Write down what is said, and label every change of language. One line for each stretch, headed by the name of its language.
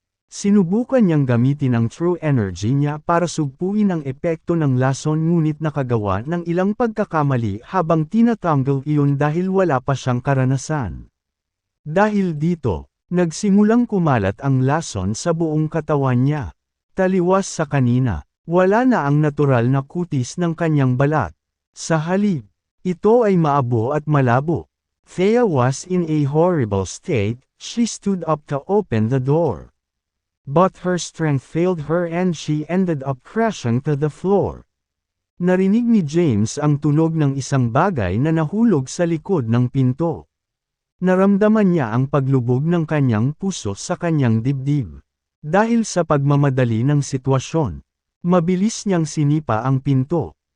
Filipino: Sinubukan niyang gamitin ang true energy niya para sugpuin ang epekto ng lason ngunit nakagawa ng ilang pagkakamali habang tinatanggal iyon dahil wala pa siyang karanasan. Dahil dito, nagsimulang kumalat ang lason sa buong katawan niya. Taliwas sa kanina, wala na ang natural na kutis ng kanyang balat. Sa halip, ito ay maabo at malabo.
English: Thea was in a horrible state. She stood up to open the door. But her strength failed her and she ended up crashing to the floor.
Filipino: Narinig ni James ang tunog ng isang bagay na nahulog sa likod ng pinto. Naramdaman niya ang paglubog ng kanyang puso sa kanyang dibdib. Dahil sa pagmamadali ng sitwasyon, mabilis niyang sinipa ang pinto.